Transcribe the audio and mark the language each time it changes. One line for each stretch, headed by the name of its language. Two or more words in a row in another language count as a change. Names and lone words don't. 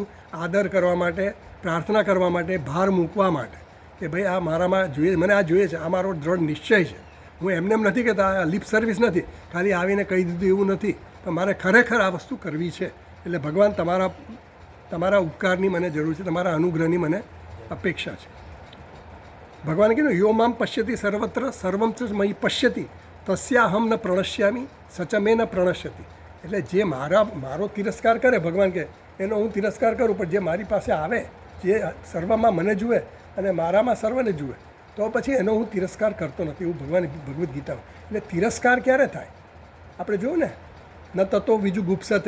Gujarati: આદર કરવા માટે, પ્રાર્થના કરવા માટે, ભાર મૂકવા માટે કે ભાઈ આ મારામાં જોઈએ, મને આ જોઈએ છે, આ મારો દ્રઢ નિશ્ચય છે. હું એમને એમ નથી કહેતા, આ
English: lip service
Gujarati: નથી, ખાલી આવીને કહી દીધું એવું નથી, પણ મારે ખરેખર આ વસ્તુ કરવી છે. એટલે ભગવાન તમારા ઉપકારની મને જરૂર છે, તમારા અનુગ્રહની મને અપેક્ષા છે. ભગવાને કીધું
Sanskrit: यो माम पश्यति सर्वत्र सर्वम च मयी पश्यति तस्याहम न प्रणश्यामी सच मे न प्रणश्यति.
Gujarati: એટલે જે મારો તિરસ્કાર કરે, ભગવાન કહે એનો હું તિરસ્કાર કરું, પણ જે મારી પાસે આવે, જે સર્વમાં મને જુએ અને મારામાં સર્વને જુએ, તો પછી એનો હું તિરસ્કાર કરતો નથી. એવું ભગવાન ભગવદ્ ગીતામાં. એટલે તિરસ્કાર ક્યારે થાય? આપણે જોયું ને,
Sanskrit: न ततो विजुगुप्सते.